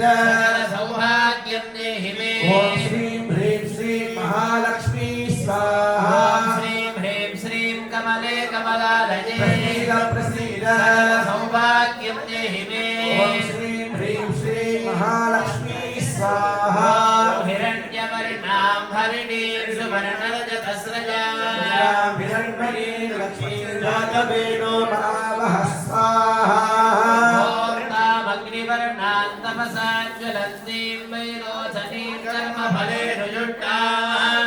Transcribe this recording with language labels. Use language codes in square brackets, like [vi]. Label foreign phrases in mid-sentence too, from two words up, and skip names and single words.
[sa] सौभाग्यं देहि मे. ओम् श्रीं ह्रीं श्रीं महालक्ष्मी स्वाहा. श्रीं ह्रीं श्रीं कमले कमलालये பிரசீத सौभाग्यं देहि मे. ओम् श्रीं ह्रीं श्रीं महालक्ष्मी स्वाहा. हिरण्यवर्णां हरिणीं सुवर्णरजतस्रजां हिरण्मयी लक्ष्मी जातवेदो महावः स्वाहा. ॐ तामग्निवर्णां तपसा ज्वलन्तीं वैरोचनीं कर्मफले रुजुष्टां